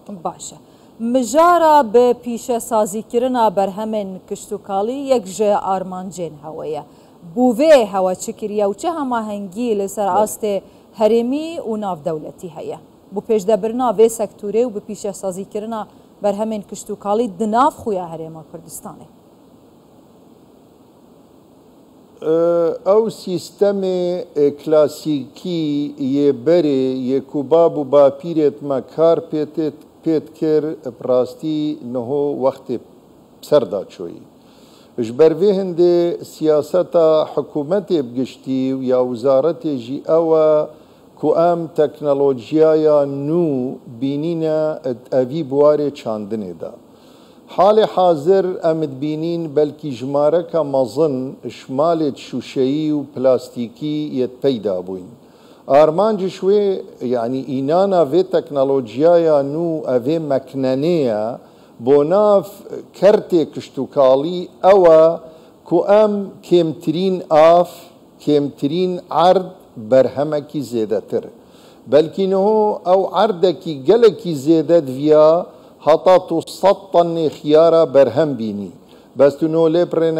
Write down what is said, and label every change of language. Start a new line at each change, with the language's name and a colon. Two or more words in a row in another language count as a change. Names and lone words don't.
Kurdish: باشە مژارە بە پیشەسازیکردنا بەرهەمێن کشتتوکاڵی یەکژێ ئارمانجێن هەوەیە بووێ هەوە چکریە و چه هەماهەنگی لەسەر ئاستێ هەرێمی و ناودەولەتی هەیە بۆ پێشدەبرنا وێ سەکتورێ و بە پیشەسازیکردنا بەرهەمێن کشتتوکاڵی دناف خویا هەرێمە کوردستانê ئەو سیستەمێ کلاسیکی یێبەرێ یەکوباب و باپیرێتمە کار پێت کرد پڕاستی نەهۆ وەختێ سەردا چۆیی ji ber vê hindê siyaseta hikûmetê bigiştî û ya wizaretê jî ew e ku em teknolojiyaya nû bînîne evî buwarê çandinê de. Halê hazir em dibînîn belkî jimareka mezin ji malê şûşeyî û plastîkî yê peyda bûyn. Armancî ji wê yanî înana vê teknolojiyaya nû evê meknenê ye بۆ ناف کەرتێ کشتتوکاڵی ئەوە کو ئەم کێمترین ئاف کێمترین عرد بەرهەمەکی زێدەتر بەلکینەوە ئەو عردێکی گەلێکی زێدە دویا هەتا تو 100 تەنێ خیارە بەرهەم بینی بەستونۆ لێ پرێنە